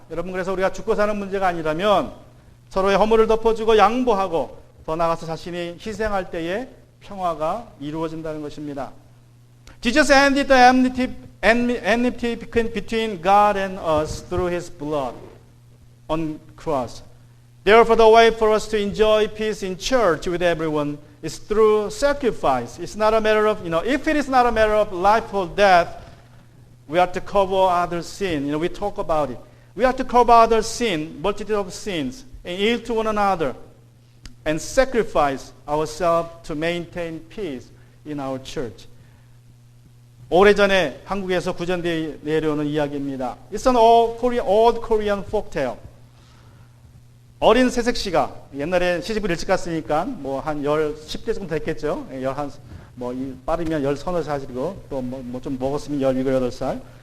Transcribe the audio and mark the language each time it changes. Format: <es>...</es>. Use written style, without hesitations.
<ko>여러분, 그래서 우리가 죽고 사는 문제가 아니라면 서로의 허물을 덮어주고 양보하고 더 나아가서 자신이 희생할 때에 평화가 이루어진다는 것입니다.</ko> <en>Jesus ended the enmity between God and us through his blood on cross. Therefore, the way for us to enjoy peace in church with everyone is through sacrifice. It's not a matter of, if it is not a matter of life or death, we have to cover others' sin. We talk about it. We have to cover others' sin, multitude of sins, and yield to one another, and sacrifice ourselves to maintain peace in our church.</en> <ko>오래전에 한국에서 구전되어 내려오는 이야기입니다.</ko> <en>It's an old Korean folktale.</en> <ko>어린 새색시가 옛날에 시집을 일찍 갔으니까 한 10대 정도 됐겠죠. 빠르면 10서너 살이고 또 좀 먹었으면 17, 18살.</ko>